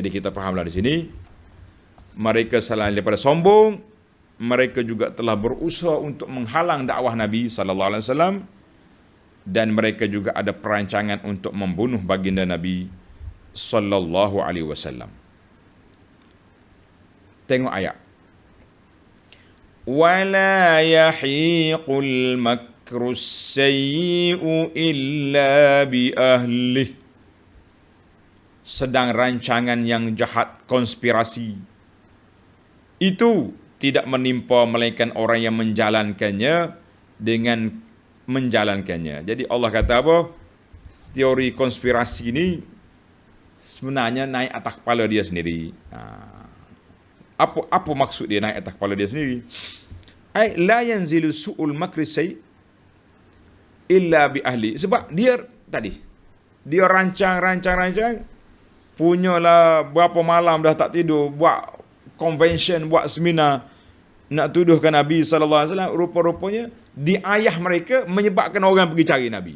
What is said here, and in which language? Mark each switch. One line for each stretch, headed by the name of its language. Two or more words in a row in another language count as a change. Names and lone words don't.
Malay: Jadi kita fahamlah di sini, mereka selain daripada sombong, mereka juga telah berusaha untuk menghalang dakwah Nabi
Arabic: sallallahu alaihi wasallam,
Malay: dan mereka juga ada perancangan untuk membunuh baginda Nabi
Arabic: sallallahu alaihi wasallam.
Malay: Tengok ayat.
Arabic: Wala yahiqul makrus sayyi'u illa bi ahlihi.
Malay: Sedang rancangan yang jahat, konspirasi, itu tidak menimpa melainkan orang yang menjalankannya dengan menjalankannya. Jadi Allah kata apa? Teori konspirasi ini sebenarnya naik atas kepala dia sendiri. Apa maksud dia naik atas kepala dia sendiri?
Arabic: La yanzilu su'ul makri sayyi illa bi ahli.
Malay: Sebab dia rancang, punyalah berapa malam dah tak tidur, buat convention, buat seminar nak tuduhkan Nabi
Arabic: sallallahu alaihi wasallam.
Malay: Rupa-rupanya di ayah mereka menyebabkan orang pergi cari Nabi.